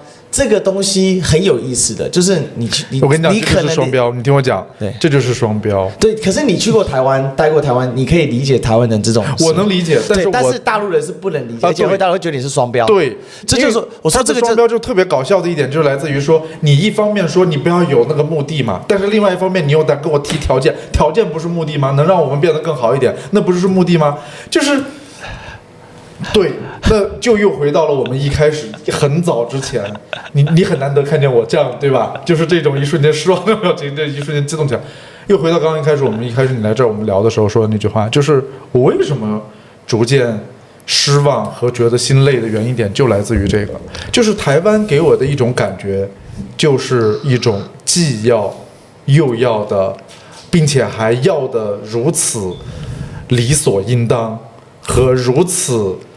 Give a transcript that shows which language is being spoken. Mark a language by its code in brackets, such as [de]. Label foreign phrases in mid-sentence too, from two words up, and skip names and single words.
[zh] 這個東西很有意思的，就是我跟你講，這就是雙標。你聽我講，對，這就是雙標。對，可是你去過台灣，待過台灣，你可以理解台灣人這種。我能理解，但是大陸人是不能理解，而且大陸會覺得你是雙標。對，這就是說，我說這個雙標就特別搞笑的一點，就是來自於說，你一方面說你不要有那個目的嘛，但是另外一方面你又得跟我提条件，条件不是目的嗎？能讓我們變得更好一點，那不是目的嗎？就是。對，那就又回到了我們一開始很早之前，你很難得看見我這樣，對吧？就是這種一瞬間失望的表情，這一瞬間激動起來，又回到剛剛一開始我們你來這兒我們聊的時候說的那句話，就是我為什麼逐漸失望和覺得心累的原因點就來自於這個，就是台灣給我的一種感覺，就是一種既要又要的，並且還要的如此理所應當和如此。